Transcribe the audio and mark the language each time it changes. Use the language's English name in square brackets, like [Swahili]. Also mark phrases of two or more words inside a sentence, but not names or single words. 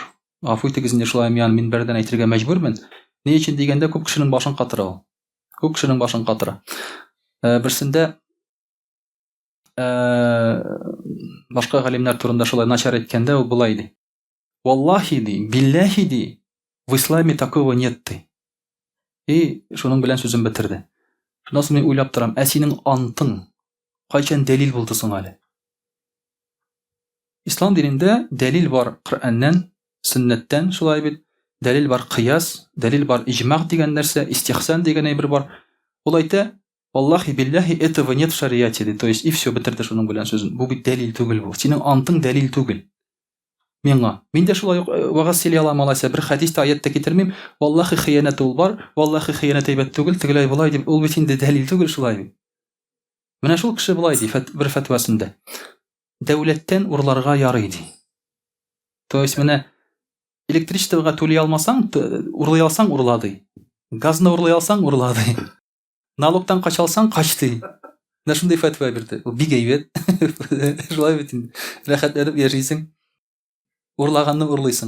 [Tatar] Гафу итегез инде шулай мин бердән әйтергә мәҗбүрмен. Ни өчен дигәндә, күп кешенең башын катыра ул. Күп кешенең башын катыра. Берсендә башка галимнәр турында шулай начар әйткәндә ул булай ди: "Валлаһи ди, биллаһи ди, [Russian] в исламе такого нет ди." [Tatar] И шуның белән сүзен бетерде. Шуннан соң мин уйлап торам, синең антың кайчан дәлил булды соң әле? Ислам динендә дәлил бар Коръәннән, Сөннәттән, шулай бит. Дәлил бар кыяс, дәлил бар иҗмах дигән нәрсә, истихсан дигән әйбер бар. Ул әйтә: [Arabic] "والله بالله, [Russian] этого нет в шариате ди." То есть и всё, [Tatar] бетерде шуның белән сүзен. Бу бит дәлил түгел бу. Синең антың дәлил түгел. Миңа. Мин дә шулай вагаз сөйли алам алайса, бер хәдистә, аятта китермим. Валлаһи хыянәт ул бар, валлаһи хыянәт әйбәт түгел, тегеләй булай дип, ул бит инде дәлил түгел шулай бит. Менә шул кеше булай ди бер фәтвасында: "Дәүләттән урларга ярый ди." [Russian] То есть [Tatar] менә электричествога түли алмасаң, урлый алсаң урла ди. Газны урлый алсаң урла ди. Налогтан качалсаң качты. Менә шундый фәтва бирде. Ул бик әйбәт. Шулай бит инде. Рәхәтләнеп яшисең. Урлаганны урлыйсың.